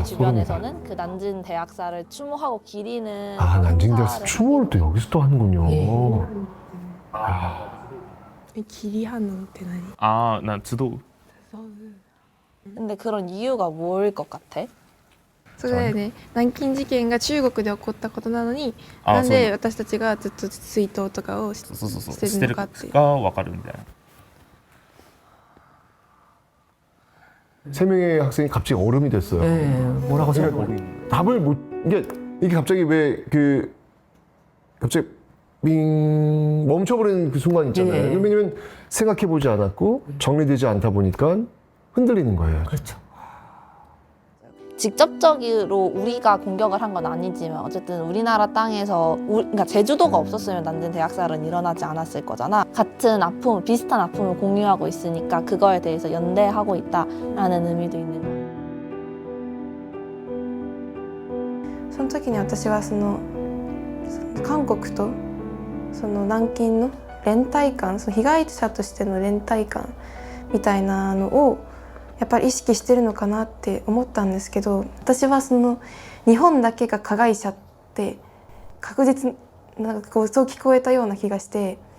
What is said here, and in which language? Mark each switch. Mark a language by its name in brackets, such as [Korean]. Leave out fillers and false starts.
[Korean] 이 주변에서는 그 난징 대학사를 추모하고 기리는 아, 난징 대학사 행사를 추모를 또 여기서 또 하는군요. [Japanese] 기리하는って何？ [Korean] 난 주도. 근데 그런 이유가 뭐일 것 같아? [Japanese] それだよね、南京事件が中国で起こったことなのに、あなんで私たちがずっと追悼とかをしてるのかっていうわかるみたいな. [Korean] 3명의 학생이 갑자기 얼음이 됐어요. 네, 뭐라고 생각해? 답을 못, 이게 갑자기 왜 갑자기 멈춰버리는 그 순간 있잖아요. 네. 왜냐면 생각해보지 않았고 정리되지 않다 보니까 흔들리는 거예요. 그렇죠. 직접적으로 우리가 공격을 한 건 아니지만 어쨌든 우리나라 땅에서 그러니까 제주도가 없었으면 난징 대학살은 일어나지 않았을 거잖아. 같은 아픔, 비슷한 아픔을 공유하고 있으니까 그거에 대해서 연대하고 있다라는 의미도 있는 거야. [Japanese] 時に私はその韓国とその南京の連帯感、その被害者としての連帯感みたいなのをやっぱり意識してるのかなって思ったんですけど、私はその日本だけが加害者って確実なんかこうそう聞こえたような気がして、